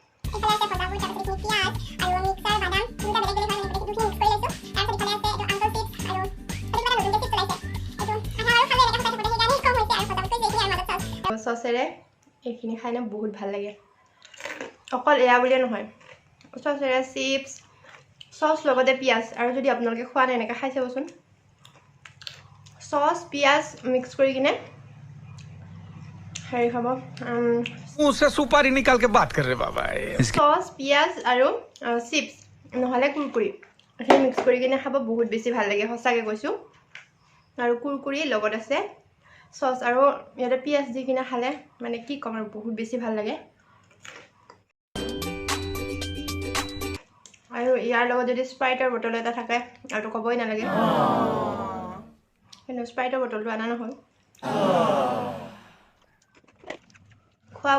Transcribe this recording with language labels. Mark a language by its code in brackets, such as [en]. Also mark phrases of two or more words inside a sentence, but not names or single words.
[as] সসেৰে এইখিনি খাই না বহুত ভাল লাগে অকল এয়া বুলি নহয় সসেৰে চিপস সস লগতে পিয়াজ আৰু যদি আপোনালোকে খোৱা নাই এনেকা খাই চাবচোন সস পিয়াজ মিক্স কৰি কিনে হেৰি খাব [hi] मुंह से सुपारी निकाल के बात कर रहे बाबा [as] সস পিয়াজ আৰু চিপস নহলে কুৰকুৰি এই মিক্স কৰি কিনে খাব বহুত বেছি ভাল লাগে হসাকে কৈছো আৰু কুৰকুৰি লগত আছে সস আৰু ইয়াতে পিয়াজ দি কিনে খালে মানে কি কম আৰু বহুত বেছি ভাল লাগে আৰু ইয়াৰ লগত যদি স্প্ৰাইটৰ বটল এটা থাকে আৰু কবই নালাগে কিন্তু স্প্ৰাইটৰ বটলটো আনা নহল খোৱা